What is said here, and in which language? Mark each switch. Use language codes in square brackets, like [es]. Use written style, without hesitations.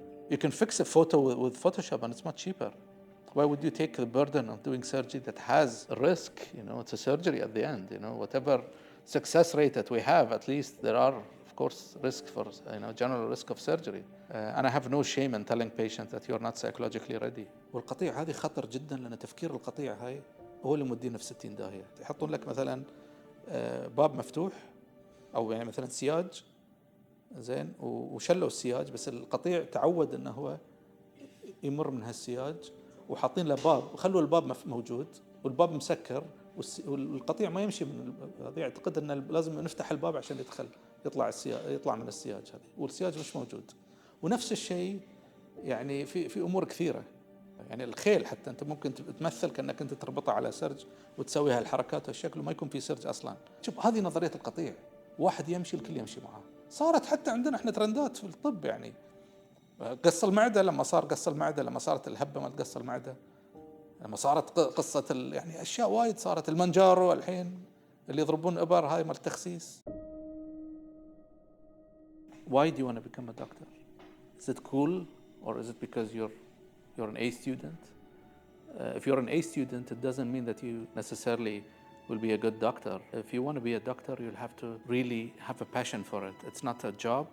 [en] You can fix a photo with Photoshop and it's much cheaper. Why would you take the burden of doing surgery that has a risk? It's a surgery at the end. Whatever success rate that we have, at least there are, of course, risk for, general risk of surgery. And I have no shame in telling patients that you're not psychologically ready. [ar] والقطيع هذه خطر جدا، لأن تفكير القطيع هاي هو اللي مودينا في 60 داهية. يحطون لك مثلا باب مفتوح أو مثلا سياج زين وشلوا السياج، بس القطيع تعود إنه هو يمر من هالسياج، وحاطين له باب وخلوا الباب موجود والباب مسكر والقطيع ما يمشي من الباب. يعتقد إن لازم نفتح الباب عشان يطلع من السياج هذه، والسياج مش موجود. ونفس الشيء في أمور كثيرة. الخيل حتى أنت ممكن تمثل كأنك أنت تربطها على سرج وتسوي هالحركات والشكل وما يكون في سرج أصلاً. شوف، هذه نظرية القطيع، واحد يمشي الكل يمشي معه. صارت حتى عندنا إحنا ترندات في الطب. قص المعدة، لما صار قص المعدة، لما صارت الهبة ما تقص المعدة، لما صارت قصة أشياء وايد صارت، المنجارو الحين اللي يضربون إبر هاي مال التخسيس. [en] Why do you want to become a doctor? Is it cool, or is it because you're an A student? If you're an A student, it doesn't mean that you necessarily will be a good doctor. If you want to be a doctor, you'll have to really have a passion for it. It's not a job.